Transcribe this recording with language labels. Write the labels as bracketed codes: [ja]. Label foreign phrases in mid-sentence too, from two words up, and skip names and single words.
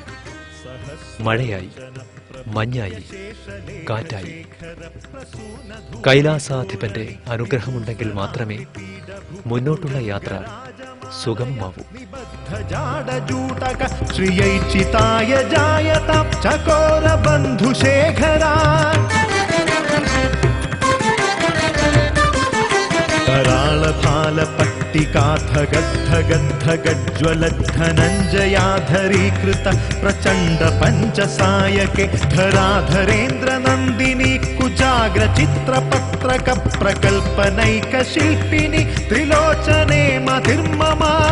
[ml] മഴയായി, മഞ്ഞായി, കാറ്റായി. കൈലാസാധിപന്റെ അനുഗ്രഹമുണ്ടെങ്കിൽ മാത്രമേ മുന്നോട്ടുള്ള യാത്ര സുഗമമാവൂ. [sa] ശ്രീയൈചിതായ ജായത ചകോര ബന്ധുശേഖരാ कराळफालपट्टिकाधगद्धगद्धगज्ज्वलद्धनञ्जयाधरीकृत प्रचण्ड पञ्चसायके धराधरेन्द्र नन्दिनी कुचाग्र चित्रपत्रक प्रकल्पनैक शिल्पिनि त्रिलोचने मतिर्ममा